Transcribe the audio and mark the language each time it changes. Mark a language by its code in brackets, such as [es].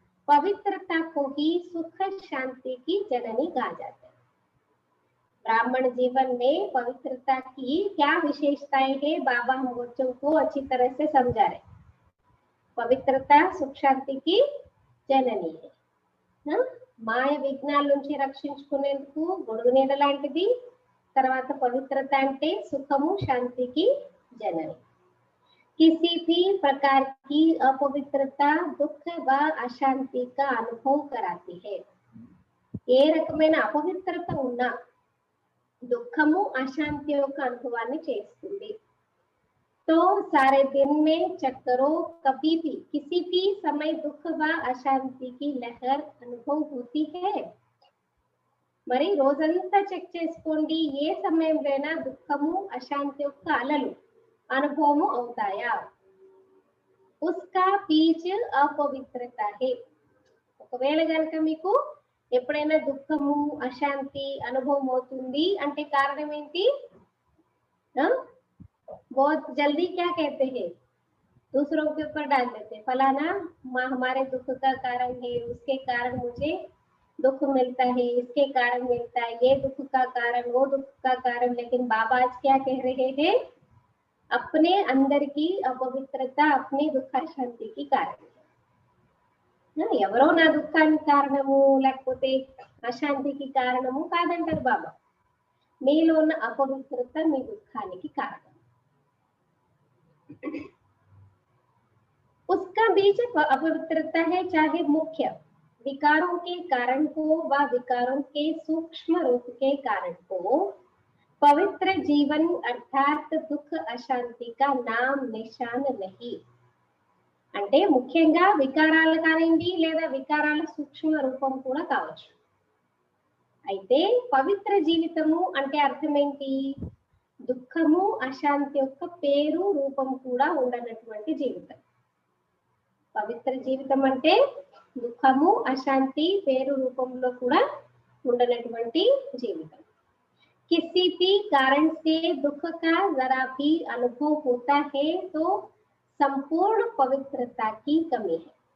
[hi] पवित्रता को ही सुख शांति की जननी कहा जाता है। ब्राह्मण जीवन में पवित्रता की क्या विशेषताएं है, बाबा हम बच्चों को अच्छी तरह से समझा रहे। पवित्रता सुख शांति की जननी है। [te] మాయ విఘ్నాల నుంచి రక్షించుకునేందుకు గొడుగు నీడ లాంటిది. తర్వాత పవిత్రత అంటే సుఖము శాంతికి जननी। [hi] किसी भी प्रकार की अपवित्रता दुख व अशांति का अनुभव कराती है। [te] ఏ రకమైన అపవిత్రత ఉన్నా దుఃఖము అశాంతి యొక్క అనుభవాన్ని చేస్తుంది। [hi] तो सारे दिन में चक्करों कभी भी किसी भी समय दुख व अशांति की लहर अनुभव होती है। [te] మరి రోజంతా చెక్ చేసుకోండి, ఏ సమయంలోనైనా దుఃఖము అశాంతి యొక్క అలలు అనుభవము అవుతాయా? [hi] उसका बीज अपवित्रता है। [te] ఒకవేళ గనక మీకు ఎప్పుడైనా దుఃఖము అశాంతి అనుభవం అవుతుంది అంటే కారణం ఏంటి? [hi] बहुत जल्दी क्या कहते हैं, दूसरों के ऊपर डाल देते हैं, फलाना हमारे दुख का कारण है, उसके कारण मुझे दुख मिलता है, इसके कारण मिलता है, ये दुख का कारण, वो दुख का कारण। लेकिन बाबा आज क्या कह रहे हैं? अपने अंदर की अपवित्रता अपने दुख शांति कारण। [te] ఎవరో నా దుఃఖానికి కారణము లేకపోతే అశాంతికి కారణము కాదంటారు బాబా, మీలో ఉన్న అపవిత్రత మీ దుఃఖానికి కారణం। [hi] उसका बीज अपवित्रता है, चाहे मुख्य विकारों के कारण हो व विकारों के सूक्ष्म रूप के कारण हो। पवित्र जीवन अर्थात दुख अशांति का नाम निशान नहीं। [te] అంటే ముఖ్యంగా వికారాలు కానివ్వండి లేదా వికారాల సూక్ష్మ రూపం కూడా కావచ్చు। అయితే పవిత్ర జీవితము అంటే అర్థం ఏంటి? దుఃఖము అశాంతి యొక్క పేరు రూపం కూడా ఉండనటువంటి జీవితం। పవిత్ర జీవితం అంటే దుఃఖము అశాంతి పేరు రూపంలో కూడా ఉండనటువంటి జీవితం। [hi] किसी भी कारण से दुख का जरा भी अनुभव होता है तो संपूर्ण पवित्रता की कमी है।